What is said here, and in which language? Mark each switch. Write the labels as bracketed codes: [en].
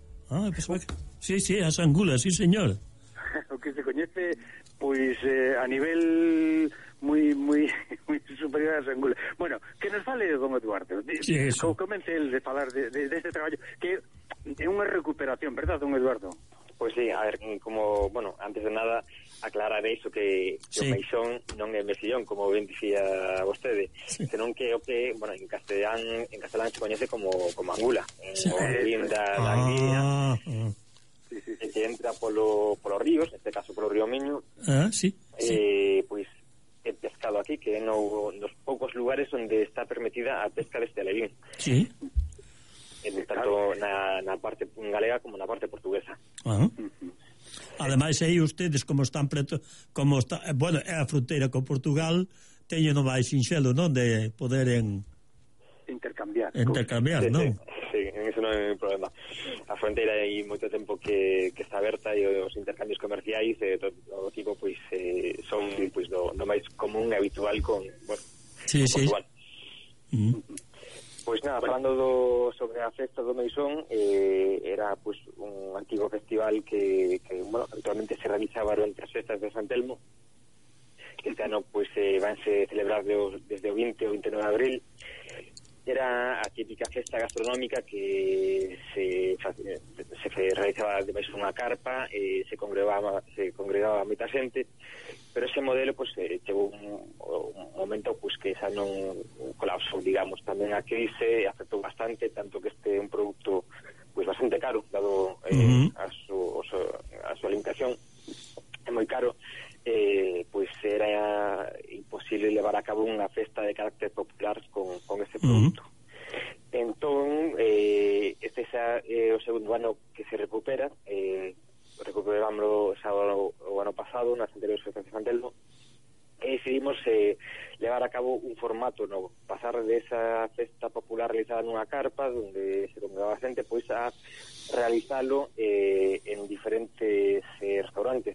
[gl] Ah, pues, sí, as angulas, sí, señor. O que se coñece pois a nivel moi superior ás angulas. Bueno, que nos fale don Eduardo. Sí, comence el de falar de este traballo, que é unha recuperación, ¿verdad, don Eduardo? Pois sí, a ver, como, bueno, antes de nada aclarar iso, que sí. O meixón non é mesillón, como ben dicía vostede, sí. Senón que o que, bueno, en castelán se coñece como angula, sí. O linda, la guía. Sí. Que entra polo ríos, neste caso polo río Miño. Pois é pescado aquí, que é nos poucos lugares onde está permitida a pesca deste alevín. Sí. Tanto na parte galega como na parte portuguesa. Ademais aí ustedes como están preto, como está, bueno, é a fronteira con Portugal, teñen o máis sinxelo, non, de poder intercambiar, non? Sí, eso non é un problema. A fronteira hai moito tempo que está aberta e os intercambios comerciais de todo o tipo pois son pois do máis común e habitual con, bueno, sí, con Portugal. Sí. Pois [es] nada, bueno, hablando sobre la Festa do Meixón, era pues un antiguo festival que bueno, actualmente se realizaba durante las fiestas de San Telmo. Este año pues vanse a celebrar desde o 20 o 29 de abril. [gl] Era a típica festa gastronómica que se realizaba debaixo dunha carpa, se congregaba moita xente, pero ese modelo pues chegou un momento pues que xa non colapsou, digamos, tamén a crise afectou bastante, tanto que este é un producto pues bastante caro dado a súa alimentación, é moi caro. [es] Pues era imposible llevar a cabo una festa de carácter popular con este producto. Uh-huh. Entonces, este es el segundo año que se recupera. Recuperamos el año pasado, en las anteriores fiestas de San Telmo, y decidimos llevar a cabo un formato nuevo, pasar de esa festa popular realizada en una carpa, donde se congregaba gente, pues a realizarlo en diferentes restaurantes.